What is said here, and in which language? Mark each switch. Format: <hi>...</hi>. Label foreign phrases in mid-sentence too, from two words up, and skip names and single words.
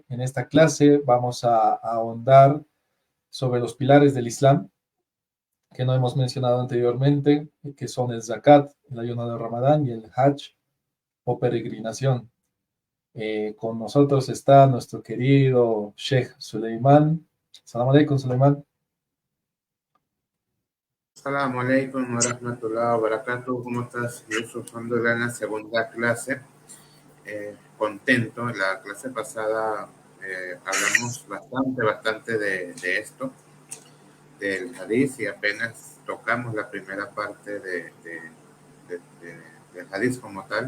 <es>En esta clase vamos a ahondar sobre los pilares del Islam, que no hemos mencionado anteriormente, que son el zakat, el ayuno de Ramadán y el hajj o peregrinación. Con nosotros está nuestro querido Sheikh Suleiman.</es> <ar>سلام عليكم, Suleiman. السلام عليكم ورحمة الله وبركاته.</ar> <es>¿Cómo estás? Yusuf Alhamdulillah, en la segunda clase. Contento. En la clase pasada hablamos bastante de esto, del hadith, y apenas tocamos la primera parte del hadith como tal.</es>